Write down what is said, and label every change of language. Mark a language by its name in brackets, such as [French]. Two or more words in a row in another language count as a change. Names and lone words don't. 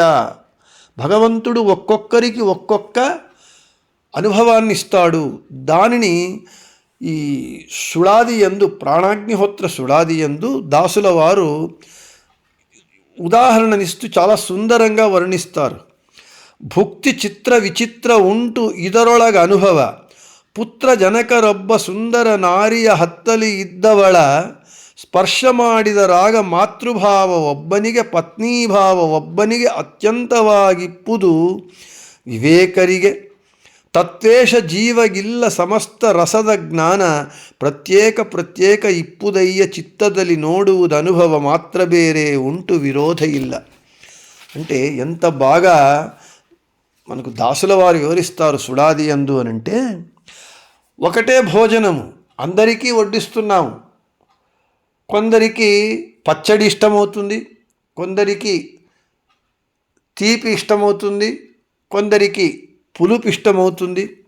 [Telugu] భగవంతుడు ఒక్కొక్కరికి ఒక్కొక్క అనుభవాన్ని ఇస్తాడు. దానిని ఈ సుళాది యందు, ప్రాణాగ్నిహోత్ర సుళాది యందు దాసుల వారు ఉదాహరణనిస్తూ చాలా సుందరంగా వర్ణిస్తారు. [Kannada] ಭುಕ್ತಿ ಚಿತ್ರ ವಿಚಿತ್ರ ಉಂಟು ಇದರೊಳಗ ಅನುಭವ, ಪುತ್ರ ಜನಕರೊಬ್ಬ ಸುಂದರ ನಾರಿಯ ಹತ್ತಲಿ ಇದ್ದವಳ ಸ್ಪರ್ಶ ಮಾಡಿದರಾಗ ಮಾತೃಭಾವ ಒಬ್ಬನಿಗೆ ಪತ್ನೀಭಾವ ಒಬ್ಬನಿಗೆ ಅತ್ಯಂತವಾಗಿಪ್ಪುದು ವಿವೇಕರಿಗೆ. ತತ್ವೇಶ ಜೀವಗಿಲ್ಲ ಸಮಸ್ತ ರಸದ ಜ್ಞಾನ ಪ್ರತ್ಯೇಕ ಪ್ರತ್ಯೇಕ ಇಪ್ಪುದಯ್ಯ ಚಿತ್ತದಲ್ಲಿ ನೋಡುವುದು ಅನುಭವ ಮಾತ್ರ ಬೇರೆ ಉಂಟು ವಿರೋಧ ಇಲ್ಲ. [Telugu] అంటే ఎంత బాగా మనకు దాసుల వారు వివరిస్తారు సుడాది యందు అని. అంటే ఒకటే భోజనము అందరికీ వడ్డిస్తున్నాము. కొందరికి పచ్చడి ఇష్టమవుతుంది, కొందరికి తీపి ఇష్టమవుతుంది, కొందరికి పులుపు ఇష్టమవుతుంది.